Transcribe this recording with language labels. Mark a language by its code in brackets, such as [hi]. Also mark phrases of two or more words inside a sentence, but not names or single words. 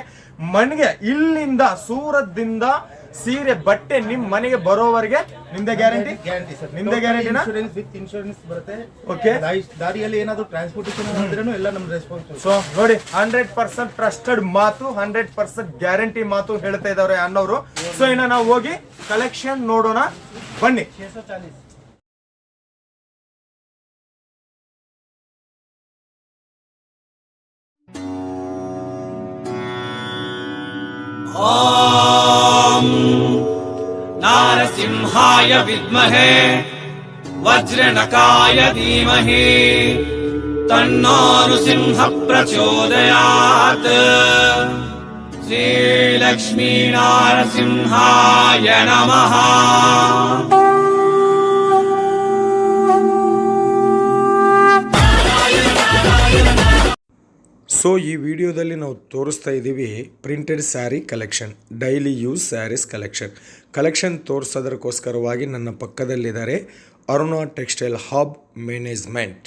[kn] ಮನೆಗೆ ಇಲ್ಲಿಂದ ಸೂರತ್ದಿಂದ ಸೀರೆ ಬಟ್ಟೆ ನಿಮ್ ಮನೆಗೆ ಬರೋವರೆಗೆ ನಿಮ್ದೆ ಗ್ಯಾರಂಟಿ. ನಿಮ್ದೆ ಗ್ಯಾರಂಟಿನಾ? [en] with insurance [kn] ಬರುತ್ತೆ. ಓಕೆ, ದಾರಿಯಲ್ಲಿ ಏನಾದ್ರು ಟ್ರಾನ್ಸ್ಪೋರ್ಟೇಷನ್ ಮಾಡಿದ್ರೂ ಎಲ್ಲ ನಮ್ ರೆಸ್ಪಾನ್ಸಿಬಲ್. ಸೊ ನೋಡಿ, 100% ಟ್ರಸ್ಟೆಡ್ ಮಾತು, 100% ಗ್ಯಾರಂಟಿ ಮಾತು ಹೇಳ್ತಾ ಇದಾರೆ ಅನ್ನೋರು. ಸೊ ಇನ್ನ ನಾವು ಹೋಗಿ ಕಲೆಕ್ಷನ್ ನೋಡೋಣ, ಬನ್ನಿ. [sa] ॐ नारसिंहाय विद्महे वज्रनकाय धीमहि तन्नो नृसिंहः प्रचोदयात्. श्रीलक्ष्मी नारसिंहाय नमः. [kn] ಸೊ ಈ ವಿಡಿಯೋದಲ್ಲಿ ನಾವು ತೋರಿಸ್ತಾ ಇದ್ದೀವಿ [en] printed saree collection, daily use sarees collection [kn] ತೋರಿಸೋದಕ್ಕೋಸ್ಕರವಾಗಿ ನನ್ನ ಪಕ್ಕದಲ್ಲಿದ್ದಾರೆ ಅರುಣಾ ಟೆಕ್ಸ್ಟೈಲ್ ಹಬ್ ಮ್ಯಾನೇಜ್ಮೆಂಟ್.